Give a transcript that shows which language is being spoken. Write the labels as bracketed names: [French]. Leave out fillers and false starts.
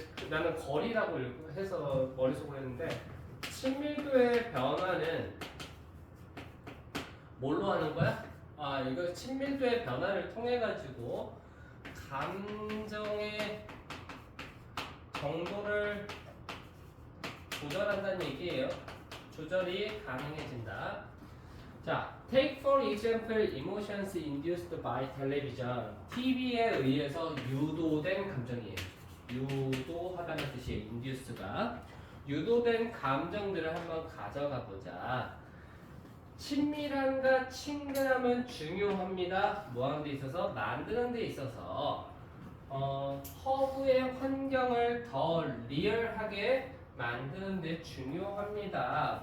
[Korean] 나는 거리라고 해서 머릿속으로 했는데 친밀도의 변화는 뭘로 하는 거야? 이거 친밀도의 변화를 통해 가지고 감정의 정도를 조절한다는 얘기예요. 조절이 가능해진다. [English] 자, take for example emotions induced by television. [Korean] TV에 의해서 유도된 감정이에요. 유도하다는 뜻이에요. induce가. 유도된 감정들을 한번 가져가 보자. 친밀함과 친근함은 중요합니다. 뭐 하는 데 있어서? 만드는 데 있어서 허브의 환경을 더 리얼하게 만드는 데 중요합니다.